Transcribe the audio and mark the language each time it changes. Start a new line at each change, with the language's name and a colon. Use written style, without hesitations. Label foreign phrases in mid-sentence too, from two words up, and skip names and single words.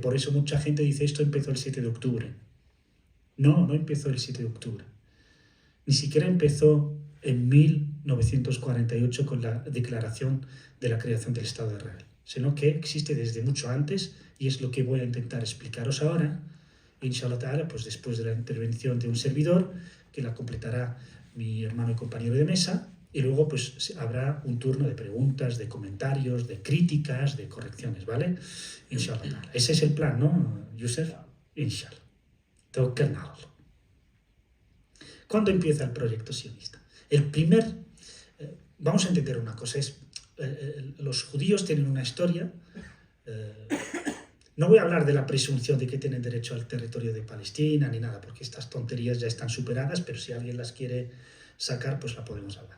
Spanish: Por eso mucha gente dice, esto empezó el 7 de octubre. No empezó el 7 de octubre. Ni siquiera empezó en 1948 con la declaración de la creación del Estado de Israel, sino que existe desde mucho antes, y es lo que voy a intentar explicaros ahora,
Arabic: إن شاء الله تعالى,
Spanish: pues después de la intervención de un servidor, que la completará mi hermano y compañero de mesa, y luego pues habrá un turno de preguntas, de comentarios, de críticas, de correcciones, ¿vale?
Arabic: إن شاء الله تعالى.
Spanish: Ese es el plan, ¿no, Yusef? Inshallah.
Arabic: توكلنا على الله.
Spanish: ¿Cuándo empieza el proyecto sionista? Vamos a entender una cosa, los judíos tienen una historia. No voy a hablar de la presunción de que tienen derecho al territorio de Palestina ni nada, porque estas tonterías ya están superadas, pero si alguien las quiere sacar, pues la podemos hablar.